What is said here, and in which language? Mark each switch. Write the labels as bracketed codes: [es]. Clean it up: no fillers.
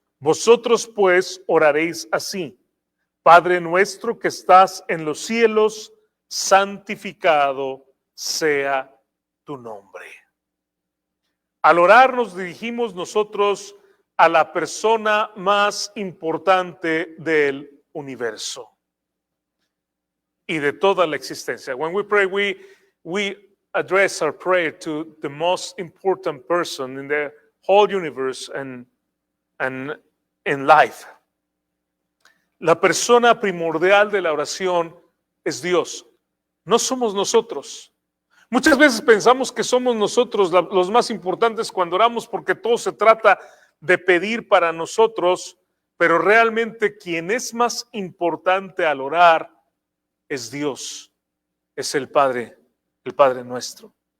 [es] Vosotros pues oraréis así: Padre nuestro que estás en los cielos, santificado sea tu nombre. Al orar nos dirigimos nosotros a la persona más importante del universo y de toda la existencia. [en] When we pray, we address our prayer to the most important person in the whole universe and in life. [es] La persona primordial de la oración es Dios, no somos nosotros. Muchas veces pensamos que somos nosotros los más importantes cuando oramos porque todo se trata de pedir para nosotros, pero realmente quien es más importante al orar es Dios, es el Padre nuestro.